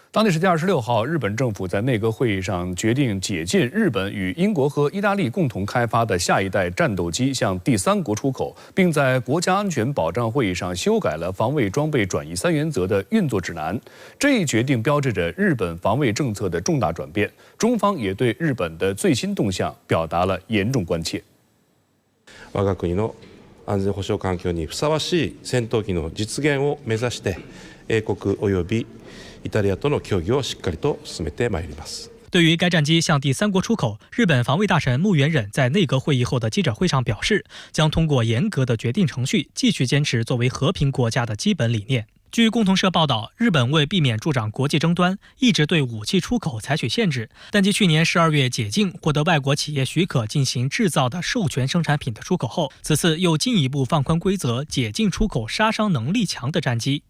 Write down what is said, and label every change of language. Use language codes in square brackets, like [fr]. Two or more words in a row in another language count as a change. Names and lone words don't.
[zh] 当地时间26号，日本政府在内阁会议上决定解禁日本与英国和意大利共同开发的下一代战斗机向第三国出口，并在国家安全保障会议上修改了防卫装备转移3原则的运作指南。这一决定标志着日本防卫政策的重大转变，中方也对日本的最新动向表达了严重关切。 [ja] 我が国の安全保障環境にふさわしい戦闘機の実現を目指して、英国およびイタリアとの協議をしっかりと進めてまいります。 [zh] 对于该战机向第三国出口，日本防卫大臣木原忍在内阁会议后的记者会上表示，将通过严格的决定程序，继续坚持作为和平国家的基本理念。据共同社报道，日本为避免助长国际争端，一直对武器出口采取限制，但继去年12月解禁获得外国企业许可进行制造的授权生产品的出口后，此次又进一步放宽规则，解禁出口杀伤能力强的战机。